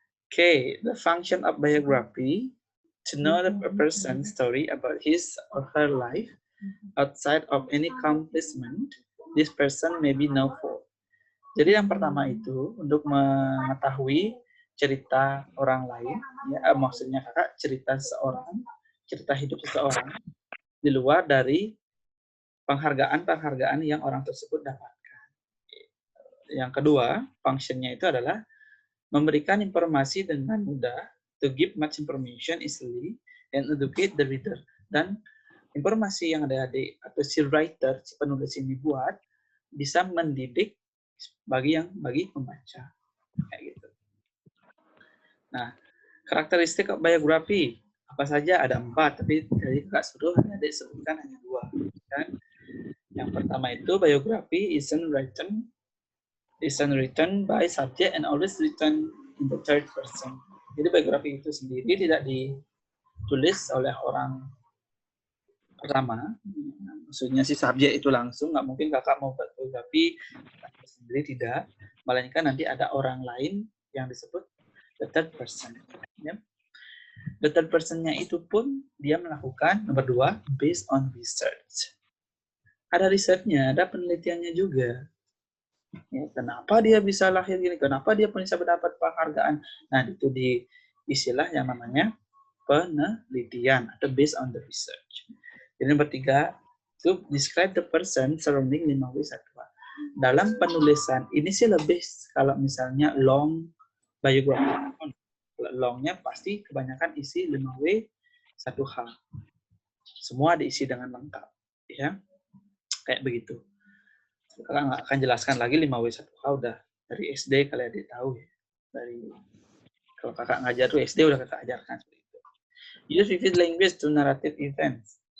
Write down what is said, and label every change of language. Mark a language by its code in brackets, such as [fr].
[en] Okay, the function of biography to know a person's story about his or her life outside of any accomplishment this person may be known for. [id] Jadi yang pertama itu untuk mengetahui cerita orang lain, ya, maksudnya kakak cerita seseorang, cerita hidup seseorang di luar dari penghargaan-penghargaan yang orang tersebut dapatkan. Yang kedua, fungsinya itu adalah memberikan informasi dengan mudah, [en] to give much information easily and educate the reader. [id] Dan informasi yang adik-adik atau si writer, si penulis ini buat bisa mendidik bagi pembaca. Kayak gitu. Nah, karakteristik biografi apa saja? Ada 4, tapi dari kakak suruh adik-adik sebutkan hanya 2. Kan? Yang pertama itu biografi [en] isn't written by subject and always written in the third person. [id] Jadi biografi itu sendiri tidak ditulis oleh orang pertama. Maksudnya si subjek itu langsung, nggak mungkin kakak mau buat biografi sendiri, tidak. Melainkan nanti ada orang lain yang disebut [en] the third person. [id] Ya. [en] The third person-nya [id] itu pun dia melakukan, nomor 2, [en] based on research. [id] Ada risetnya, ada penelitiannya juga. Ya, kenapa dia bisa lahir gini? Kenapa dia bisa mendapat penghargaan? Nah, itu di istilah yang namanya penelitian atau [en] based on the research. [id] Jadi nomor 3, [en] to describe the person surrounding 5W1A. [id] Dalam penulisan ini sih lebih kalau misalnya long biography. Longnya pasti kebanyakan isi 5W1H. Semua diisi dengan lengkap, ya. Kayak begitu. Kakak nggak akan jelaskan lagi 5W1H udah dari SD kalian adik tahu ya. Kalau kakak ngajar tuh SD udah kakak ajarkan seperti itu. [en] Use vivid language to narrative events.